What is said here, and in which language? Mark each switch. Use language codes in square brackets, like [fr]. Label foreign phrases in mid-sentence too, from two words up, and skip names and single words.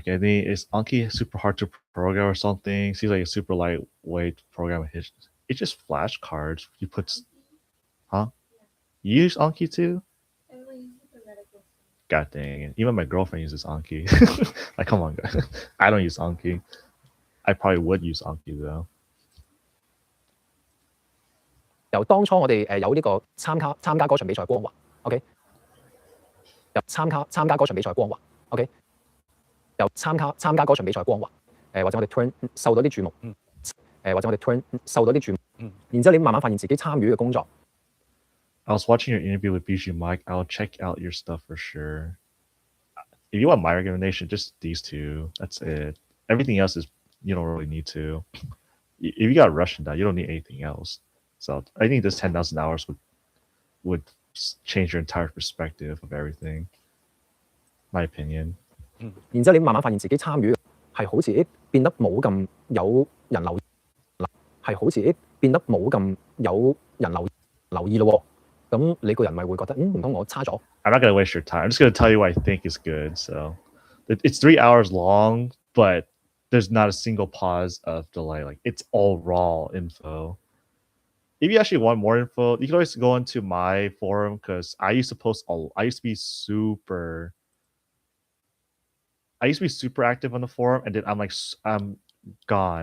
[en] I think is Anki super hard to program or something? Seems like a super lightweight program. It's just flashcards. You put, huh? You use Anki too? God dang it! Even my girlfriend uses Anki. Like, come on, guys. I don't use Anki. I probably would use Anki though. [yue] 由當初我哋有呢個參加嗰場比賽光環 ，OK？由參加嗰場比賽光環 ，OK？由參加嗰場比賽光環，或者我哋 turn 受到啲注目，或者我哋 turn 受到啲注目，然之後你慢慢發現自己參與嘅工作。 [en] I was watching your interview with Bijou Mike. I'll check out your stuff for sure. If you want my recommendation, just these two. That's it. Everything else is you don't really need to. If you got Russian down, you don't need anything else. So I think this 10,000 hours would change your entire perspective of everything. My opinion. [yue] 然之後你慢慢發現自己參與係好似變得冇咁有人留意，係好似變得冇咁有人留意咯喎。咁你個人咪會覺得唔通我差咗？ [en] I'm not gonna waste your time. I'm just gonna tell you what I think is good. So it's 3 hours long, but there's not a single pause of delay. Like it's all raw info. If you actually want more info, you can always go into my forum because I used to be super active on the forum, and then I'm gone.